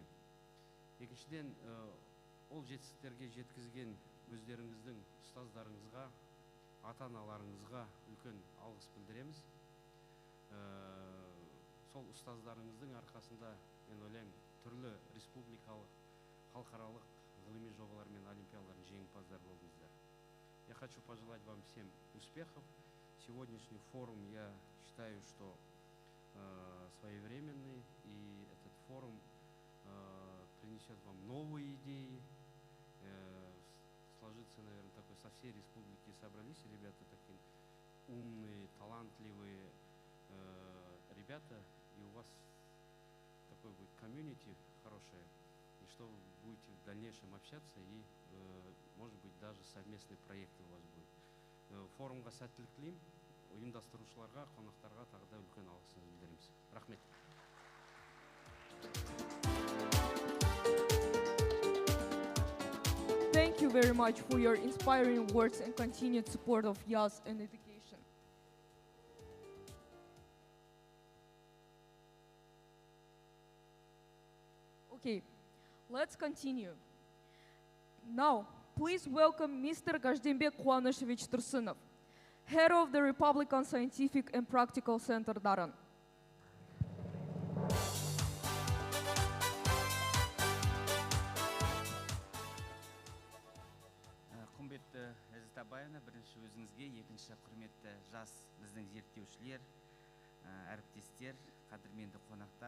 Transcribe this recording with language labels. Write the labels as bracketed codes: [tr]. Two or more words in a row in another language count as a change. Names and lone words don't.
[kk] Екіншіден, ол жетістіктерге жеткізген өздеріңіздің ұстаздарыңызға, ата-аналарыңызға үлкен алғыс білдіреміз. Сол ұстаздарыңыздың арқасында, мен ойлаймын, түрлі республикалық, халықаралық ғылыми жобалар мен олимпиадалардың жеңімпаздар болдыңыздар. [ru] Я хочу пожелать вам всем успехов. Сегодняшний форум, я считаю, что своевременный, и этот форум принесет вам новые идеи. Сложится, наверное, такой, со всей республики собрались ребята, такие умные, талантливые ребята, и у вас такой будет комьюнити хорошее, и что вы будете в дальнейшем общаться, и, может быть, даже совместные проекты у вас будут. [kk] Форумға сәттілік тілеймін. ұйымдастырушыларға, қонақтарға тағы да үлкен алғысымызды білдіреміз. Рахмет. [en] Thank you very much for your inspiring words and continued support of YAS and education. Okay, let's continue. Now, please welcome Mr. Gajdemбек Куанышевич Турсынов, Head of the Republican Scientific and Practical Center, Дарын. [kk] Құрметті Ләззат Абаевна, бірінші өзіңізге, екінші құрметті жас біздің зерттеушілер, әріптестер, қадірменді қонақтар.